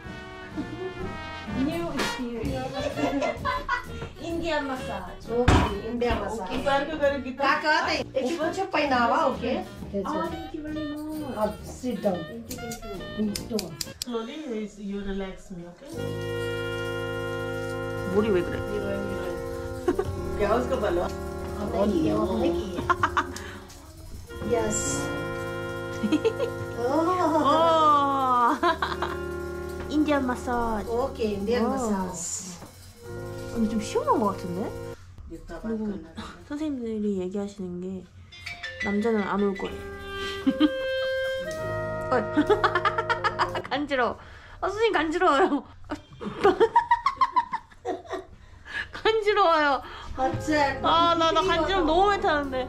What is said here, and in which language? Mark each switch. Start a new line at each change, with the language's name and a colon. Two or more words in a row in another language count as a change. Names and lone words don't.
English: New experience. Indian massage. Okay, India massage. Kaka, if you want to painawa, okay? Thank you very much. Sit down. Thank you. Slowly, you relax me, okay?
Korean: 머리 왜 그래?
Hindi: क्या उसको बोलो?
English: Yes. Indian massage. Okay, Indian massage.
Korean: 근데 좀 시원한 것 같은데?
Hindi: जितना बात
Korean: 그리고
Hindi: करना है.
Korean: 선생님들이 얘기하시는 게 남자는 안 올 거래. 간지러워. 선생님 간지러워요. 간지러워요. 나 간지럼 너무 많이 타는데.